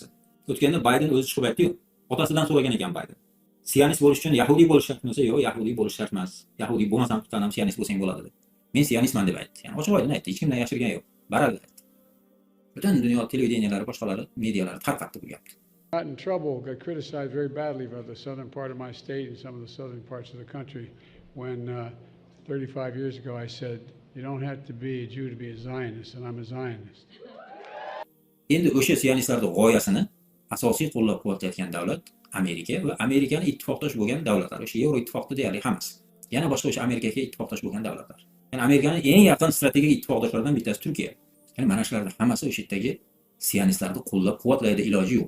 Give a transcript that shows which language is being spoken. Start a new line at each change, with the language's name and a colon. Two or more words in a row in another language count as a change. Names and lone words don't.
Uzbek: O'tganda Bayden o'zi chiqib aytdi-yu, otasidan so'ragan ekan Bayden. Sionist bo'lish uchun yahudiy bo'lish shart bo'lsa, yo'q, yahudiy bo'lish shart emas. Yahudiy bo'lmasam ham sionist bo'lsang bo'ladi dedi. Men sionistman deb aytdi. Ya'ni ochiq-oydin aytdi, hech kimdan yashirgan yo'q. Baralla aytdi. Butun dunyo televideniyalari, boshqalari, medialari tarqatdi bu gapni.
English: Got in trouble, got criticized very badly by the southern part of my state and some of the southern parts of the country when 35 years ago I said, you don't have to be a Jew to be a Zionist, and I'm a Zionist.
Uzbek: Endi o'sha sionistlarning g'oyasini asosiy qo'llab-quvvatlayotgan davlat Amerika va Amerikani ittifoqdosh bo'lgan davlatlar. O'sha Yevro ittifoqda deyarli hammasi. Yana boshqa o'sha Amerikaga ittifoqdosh bo'lgan davlatlar. Ya'ni Amerikaning eng yaqin strategik ittifoqdoshlaridan bittasi Turkiya. Ya'ni mana shularning hammasi o'sha yerdagi sionistlarni qo'llab-quvvatlaydi, iloji yo'q.